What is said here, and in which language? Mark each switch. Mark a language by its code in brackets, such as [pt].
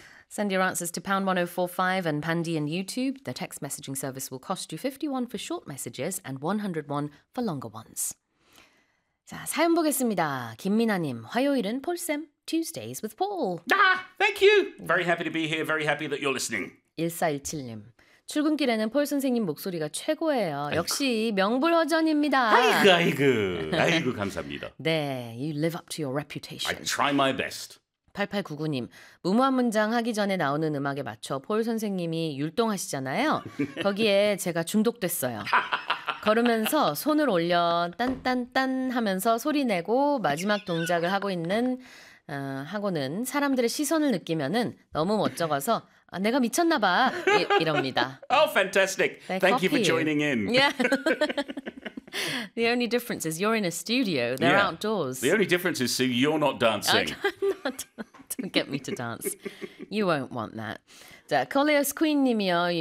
[en] Send your answers to #1045 and Pandy and YouTube. The text messaging service will cost you 51 for short messages and 101 for longer ones. [ko] 자, 사연 보겠습니다. 김민아님, 화요일은 폴쌤, [en] Tuesdays with Paul. Ah, thank you! Very happy to be here, very happy that you're listening. [ko] 1417님, 출근길에는 폴 선생님 목소리가 최고예요. 역시 명불허전입니다. 아이고, 아이고, 아이고, 감사합니다. [en] 네, you live up to your reputation. I try my best. [ko] 8899님, 무모한 문장 하기 전에 나오는 음악에 맞춰 폴 선생님이 율동하시잖아요. 거기에 제가 중독됐어요. 걸으면서 손을 올려 딴딴딴 하면서 소리 내고 마지막 동작을 하고 있는 하고는 사람들의 시선을 느끼면은 너무 멋져서 아, 내가 미쳤나 봐 이럽니다. [en] Oh, fantastic. Thank you for joining in. Yeah. The only difference is you're in a studio. They're yeah. outdoors. The only difference is Sue, you're not dancing. Don't get me to dance. You won't want that. 자, Coleus Queen 님이요.